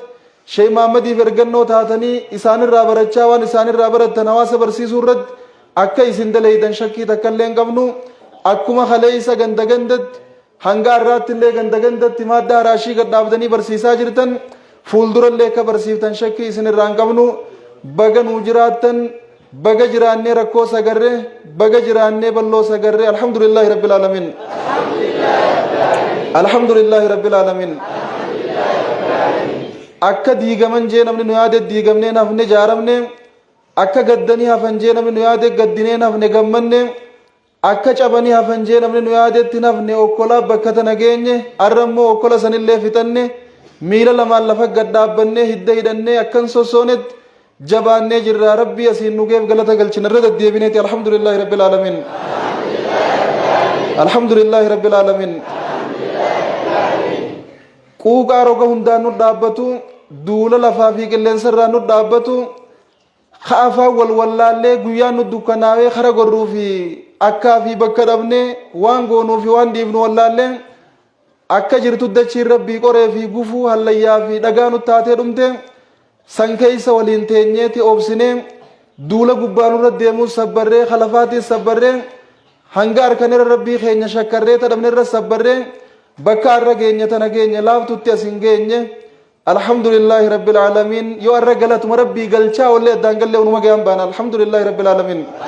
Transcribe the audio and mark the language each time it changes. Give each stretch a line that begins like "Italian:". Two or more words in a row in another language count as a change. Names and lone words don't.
Oromo: Sheekh Muhammadii fi ergannoo taatanii isaanirraa barachaa waan isaanirraa barattan hawaasa barsiisuu irratti akka isin daleeydan shakkii takka illee hin qabnu akkuma kaleessa ganda gandatti hanga har'aatti illee ganda gandatti madda haraashii gad dhaabdanii barsiisaa jirtan fuuldurallee akka barsiiftan shakkii isin irraa hin qabnu baga nuu jiraattan baga jiraannee rakkoo sagarree baga jiraannee balloo sagarree
Arabic: الحمد لله رب العالمين الحمد لله رب العالمين
Oromo: akka diigaman jee namni nu yaade diigamnee nafne jaaramne akka gaddanii hafan jee namni nu yaade gaddinee nafne gammanne akka cabanii hafan jee namni nu yaadetti nafne okkolaa bakka tana geenye arrammoo okkola sanillee fixanne miila lamaan lafa gad dhaabbannee hidda hidhannee akkan sossoonetti jabaannee jirra rabbii asiin nugeef galata galchina irra deddeebineeti
Arabic: الحمد لله رب العالمين الحمد لله رب العالمين
Oromo: quuqaa roga hundaan nu dhaabbatu duula lafaa fi qilleensarraa nu dhaabbatu kaafaa walwallaallee guyyaan nu dukkanaawee kara gorruu fi akkaa fi bakka dhabnee waan goonuu fi waan dhiifnu wallaallee akka jirtu dachiin rabbii qoree fi gufuu hallayyaa fi dhagaa nu taatee dhumte san keeysa waliin teenyeeti obsinee duula gubbaa nurra deemuu sabbarree kalafaatiin sabbarree hanga harkanirra rabbii keenya shakkarree tadhabnerra sabbarree bakka arra geenya tana geenya laaftutti asin geenye
Arabic: الحمد لله رب العالمين
Oromo: yoo arra galatuma rabbii galchaa ollee addaan gallee unuma gayaan baana
Arabic: الحمد لله رب العالمين